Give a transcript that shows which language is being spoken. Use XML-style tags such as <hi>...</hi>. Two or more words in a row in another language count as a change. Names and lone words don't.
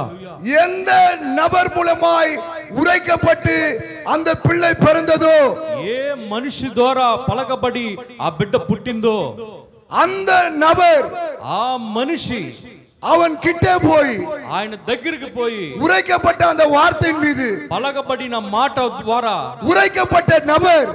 <ta>எந்த நபர் மூலமாய் உரைக்கப்பட்டு அந்த பிள்ளை பிறந்ததோ,</ta> <te>ఏ మనిషి ద్వారా పలకబడి ఆ బిడ్డ పుట్టిందో</te> <ta>அந்த நபர்</ta> <te>ఆ మనిషి</te> <ta>அவன் கிட்டே போய்</ta> <te>ఆయన దగ్గరికి పోయి</te> <ta>உரைக்கப்பட்ட அந்த வார்த்தையின் மீது</ta> <te>పలకబడిన మాట ద్వారా</te> <ta>உரைக்கப்பட்ட நபர்</ta>